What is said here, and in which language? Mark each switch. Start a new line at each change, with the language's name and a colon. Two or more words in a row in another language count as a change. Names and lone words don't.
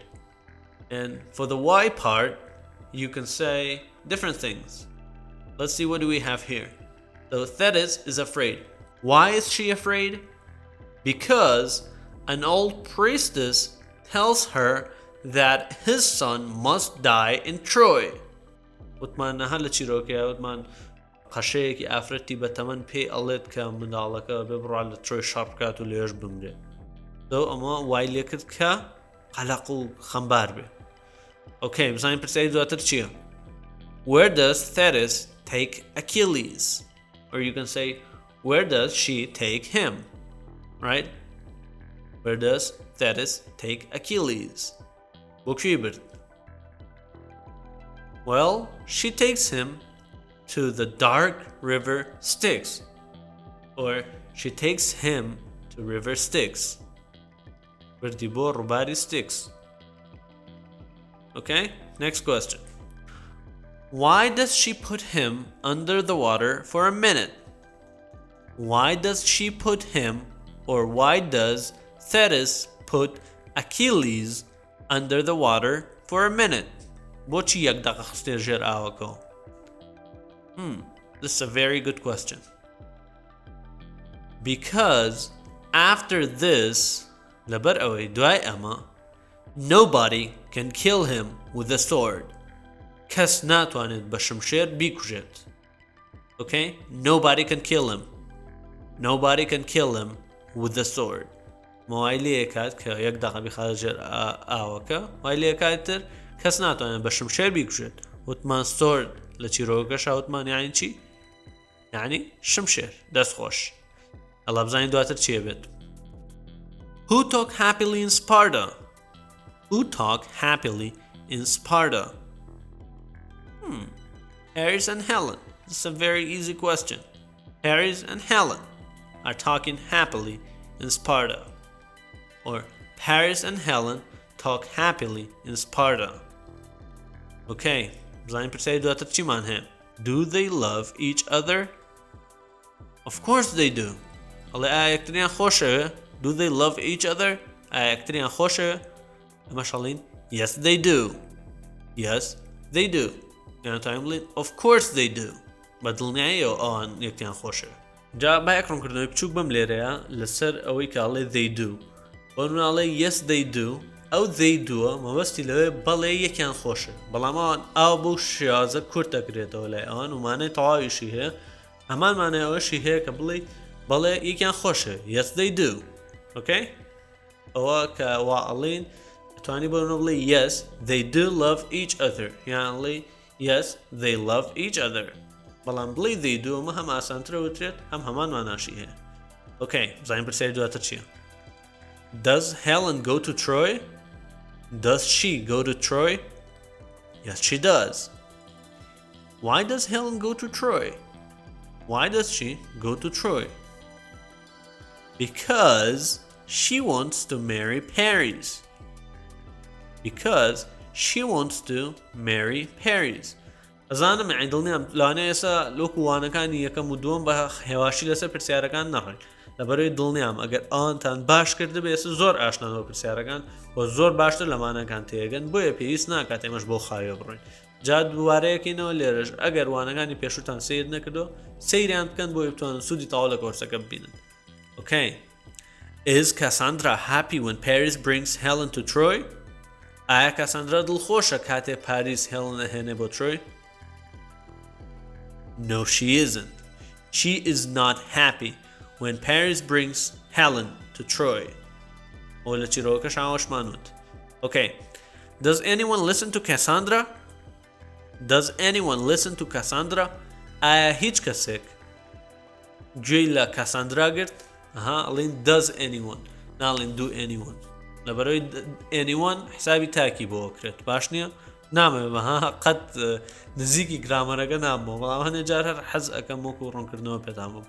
English: And for the why part, you can say different things. Let's see, what do we have here? So Thetis is afraid. Why is she afraid? Because an old priestess tells her that his son must die in Troy.
Central Kurdish: وتمان هەر لە چیرۆکەیە وتمان قەشەیەکی ئافرەتی بە تەمەن پێی ئەڵێت کە منداڵەکە ببڕات لە ترۆی شەڕ بکات و لێش بمرێت. دەو ئەمە وای لێ کرد کە قەلەق و خەمبار بێ. Okay, بزانین پرسیاری دواتر چییە؟
English: Where does Thetis take Achilles? Or you can say, where does she take him? Right? Where does Thetis take Achilles?
Central Kurdish: بۆ کوێی برد؟
English: Well, she takes him to the dark river Styx. Or she takes him to river Styx.
Central Kurdish: بردی بۆ ڕووباری Styx.
English: Okay, next question. Why does she put him under the water for a minute? Why does she put him, or why does Thetis put Achilles under the water for a minute?
Central Kurdish: بۆچی یەک دەقە خستێ ژێر ئاوەکەوە؟
English: This is a very good question. Because after this,
Central Kurdish: لەبەر ئەوەی دوای ئەمە,
English: nobody can kill him with a sword.
Central Kurdish: کەس ناتوانێت بە شمشێر بیکوژێت.
English: Okay? Nobody can kill him. Nobody can kill him with a sword.
Central Kurdish: وای لێ کات کە یەک دەقە بخاتە ژێر ئاوەکە, وای لێ کاتتر کەس ناتوانێت بە شمشێر بیکوژێت. وتمان sword لە چیرۆکەشە وتمان یعنی چی؟ یعنی شمشێر, دەستخۆش. ئەڵا بزانین دواتر چیە بێت.
English: Who talk happily in Sparta? Who talk happily in Sparta? Paris and Helen. This is a very easy question. Paris and Helen are talking happily in Sparta. Or Paris and Helen talk happily in Sparta.
Central Kurdish: Okay, بزانین پرسیاری دواتر چیمان هەیە.
English: Do they love each other? Of course they do.
Central Kurdish: ئەڵێ ئایا یەکتریان خۆشەوێ?
English: Do they love each other?
Central Kurdish: ئایا یەکتریان خۆشەوێ؟ ئەمەش هەڵین
English: yes they do. Yes they do.
Central Kurdish: یان تایم بڵین
English: of course they do.
Central Kurdish: بە دڵنیاییەوە ئەوان یەکتریان خۆشەوێ. جا با یەک ڕوونکردنەوەی بچووک بەم لێرەیە لەسەر ئەوەی کە ئەڵێ
English: they do.
Central Kurdish: بۆ نمونە
English: yes they do.
Central Kurdish: ئەو
English: they do
Central Kurdish: وە مەبەستی لەوێ بەڵێ یەکیان خۆشە. بەڵام ئەوان ئاو بۆ شێوازە کورت دەکرێتەوە لای ئەوان و مانای تەواویشی هەیە. هەمان مانای ئەوەشی هەیە کە بڵێ یەکیان خۆشە.
English: Yes they do.
Central Kurdish: Okay? ئەوە کە وا ئەڵین توانی بۆ بڵێ
English: yes they do love each other.
Central Kurdish: یان ئەڵێ
English: yes they love each other.
Central Kurdish: بەڵام بڵێ
English: they do
Central Kurdish: ئەمە هەم ئاسانترە وترێت هەم هەمان ماناشی هەیە. Okay, بزانین پرسیاری دواتر چییە.
English: Does Helen go to Troy? Does she go to Troy? Yes, she does. Why does Helen go to Troy? Why does she go to Troy? Because she wants to marry Paris. Because she wants to marry Paris.
Central Kurdish: ئەزانم یعنی دڵنیام لەوانەیە ئێستا لۆکو وانەکانی یەکەم و دووەم بە هێواشی لەسەر پرسیارەکان نەڕێن. لەبەرەوەی دڵنیام ئەگەر ئەوانتان باش کردبێ ئێستا زۆر ئاشنانەوە پرسیارەکان و زۆر باشتر لەمانەکان تێگەن بۆیە پێویست ناکات ئێمەش بۆ خاوێ بڕۆین. جا دووارەیەکینەوە لێرەش ئەگەر وانەکانی پێشووتان سیر نەکردو سەیریان بکەن بۆی بتوانن سوودی تەواو لە کۆرسەکە ببینن.
English: Okay. Is Cassandra happy when Paris brings Helen to Troy?
Central Kurdish: ئایا کاساندرا دڵخۆشە کاتێ پاریس هێڵن ئەهێنێ بۆ ترۆی؟
English: No, she isn't. She is not happy when Paris brings Helen to Troy. Okay. Does anyone listen to Cassandra? Does anyone listen to Cassandra?
Central Kurdish: ئایا هیچ کەسێک گوێی لە کاساندرا گرت؟ ئەڵین
English: does anyone
Central Kurdish: ناڵین
English: do anyone.
Central Kurdish: لەبەرەوەی anyone حسابی تاکی بۆ کرێت. باش نییە؟ نامەوێ بەها قەت نزیکی گرامەرەکە نامەوە بەڵام هەندێک جار هەر حەز ئەەکەم وەکو ڕوونکردنەوە پێتان بوو.